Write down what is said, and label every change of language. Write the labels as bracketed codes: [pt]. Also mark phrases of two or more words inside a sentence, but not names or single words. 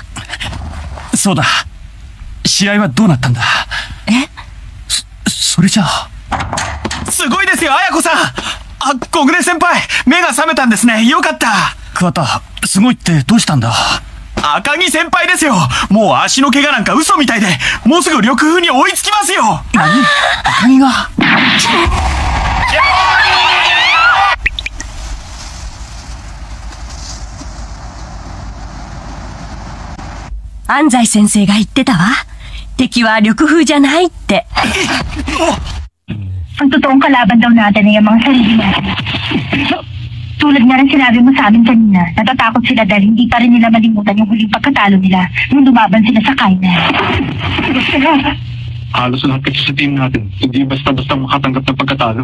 [ja] そうだ試合はどうなったんだそれじゃあすごいですよ綾子さん小暮先輩目が覚めたんですねよかった桑田すごいってどうしたんだ赤城先輩ですよもう足の怪我なんか嘘みたいでもうすぐ緑風に追いつきますよ何赤城が安西先生が言ってたわ。敵は緑風じゃないって。 [tl] Ang totoong kalaban daw natin ay ang mga sarili natin. Tulad nga ng sinabi mo sa amin kanina, natatakot sila dahil hindi pa rin nila malimutan yung huling pagkatalo nila nung lumaban sila sa Kainan. Halos lahat kasi sa team natin, hindi basta-basta makatanggap ng pagkatalo.